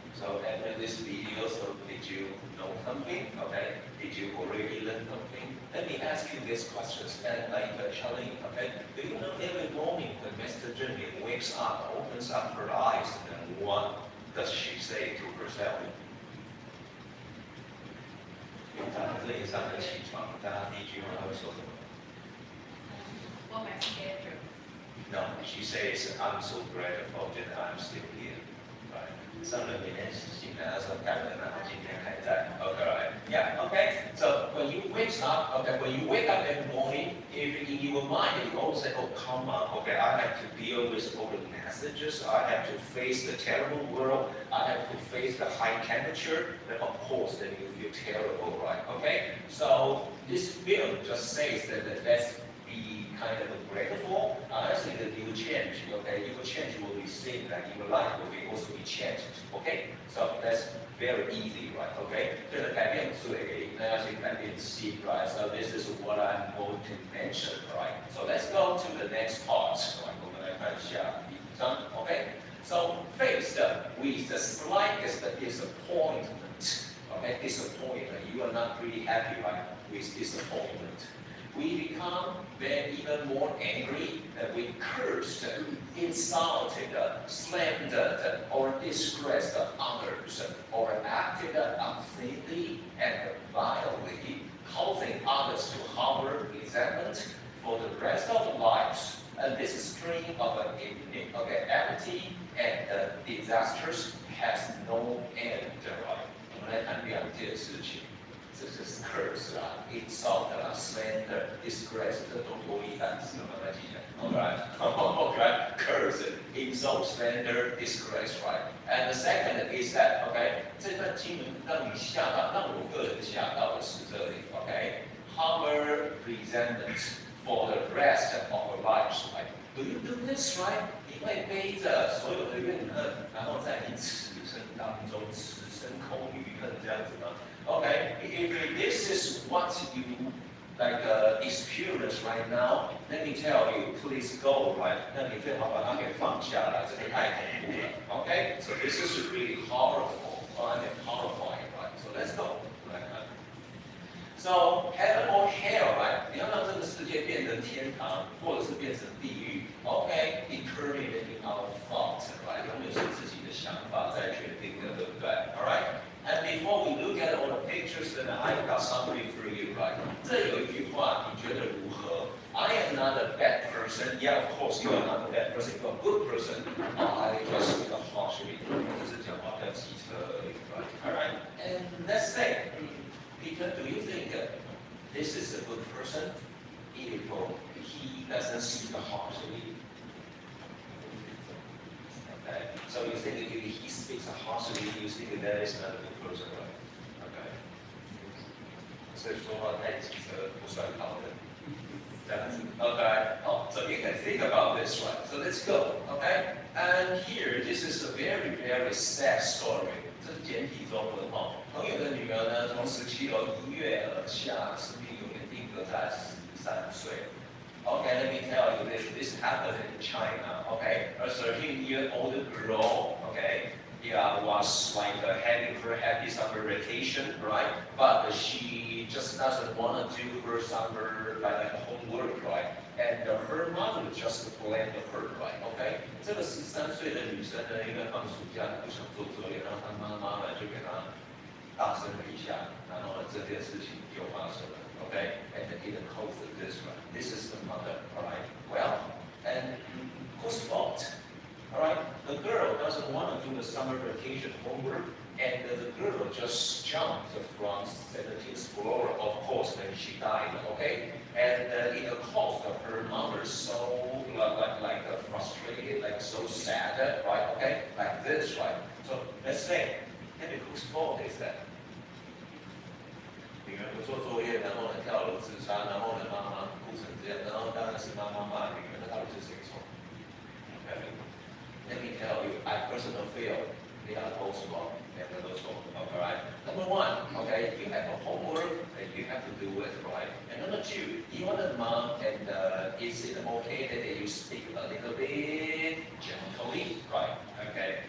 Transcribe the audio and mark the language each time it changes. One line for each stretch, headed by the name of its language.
English: So after this video, so did you know something? Okay, did you already learn something? Let me ask you these questions and like challenge. Okay, do you know every morning when Mr. Jenny wakes up, opens up her eyes, and what does she say to herself?
Chinese: 早上这一上的起床，大家第一句话他会说什么
English: What my schedule? No, she says, "I'm so grateful that I'm still here." Right?
Chinese: 上了每天醒来的时候感恩啊，今天还在。
English: Okay, right? Yeah. Okay. So when you wake up, okay, when you wake up every morning, if in your mind you always say, "Oh, come on, okay, I have to deal with all the messages. I have to face the terrible world. I have to face the high temperature." Then of course, then you feel terrible, right? Okay. So this film just says that let's be kind of grateful, I think that you will change, okay? Your change will be seen, like your life will be also be changed, okay? So that's very easy, right? Okay?
Chinese: 这个改变嘴，那要先改变心 right?
English: So this is what I'm going to mention, right? So let's go to the next part, right?
Chinese: 我们来看一下第5章 okay?
English: So faced with the slightest disappointment, okay? Disappointment, you are not really happy, right? With disappointment. We become then even more angry that we cursed, insulted, slandered, or disgraced others, or acted unfairly and violently, causing others to harbor resentment for the rest of their lives. And this string of empty and disasters has no end.
Chinese: 我们来看2件事情。这是 curse 啊 ，insult 啊 ，slander、disgrace 这都多义单词，慢慢记下。
English: Okay, curse, insult, slander, disgrace, right? And the second is that, okay,
Chinese: 这段经文让你吓到，让我个人吓到的是这里
English: ，okay, harbor resentment for the rest of our lives, right? Do you do this, right?
Chinese: 你会背着所有的怨恨，然后在你此生当中此生空余恨这样子吗？
English: Okay, if this is what you experience right now, let me tell you, please go, right?
Chinese: 那你最好把它给放下来，这个太恐怖了。
English: Okay, so this is really horrible, and horrifying, right? So let's go. So heaven or hell, right?
Chinese: 你要让这个世界变成天堂，或者是变成地狱。
English: Okay, determine our thoughts, right?
Chinese: 永远是自己的想法在决定的，对不对 ？All right.
English: And before we look at all the pictures, then I've got something for you, right?
Chinese: 这有一句话，你觉得如何 ？
English: I am not a bad person. Yeah, of course, you are not a bad person. You are a good person. I just speak harshly.
Chinese: 只是讲话比较机车而已 right?
English: All right. And let's say, Peter, do you think this is a good person if he doesn't speak harshly? Okay. So you think if he speaks harshly, you think that is not a good person, right? Okay.
Chinese: 所以说话太机车不算好的。这样子 Okay.
English: Oh, so you can think about this, right? So let's go. Okay. And here, this is a very, very sad story.
Chinese: 这是简体中文哈。朋友的女儿呢，从17楼一跃而下，生命永远定格在13岁。
English: Okay, let me tell you this. This happened in China. Okay, a 13-year-old girl. Okay, yeah, was like having her happy summer vacation, right? But she just doesn't want to do her summer like homework, right? And her mother just blamed her, right?
Chinese: Okay, 这个13岁的女生呢，因为放暑假不想做作业，然后她妈妈呢就给她大声了一下，然后呢这件事情就发生了。
English: Okay, and it caused this one. This is the mother, all right? Well, and whose fault? All right, the girl doesn't want to do the summer vacation homework, and the girl just jumped from 17th floor, of course, then she died, okay? And it caused her mother so like frustrated, like so sad, right? Okay, like this, right? So let's say, whose fault is that?
Chinese: 女儿不做作业，然后呢跳楼自杀，然后呢妈妈哭成这样，然后当然是妈妈骂女儿，那到底是谁错 ？Okay.
English: Let me tell you, I personally feel they are both wrong. They are both wrong. Alright. Number one, okay, you have a homework and you have to do it, right? And number two, you are the mom, and is it okay that you speak a little bit gently, right? Okay.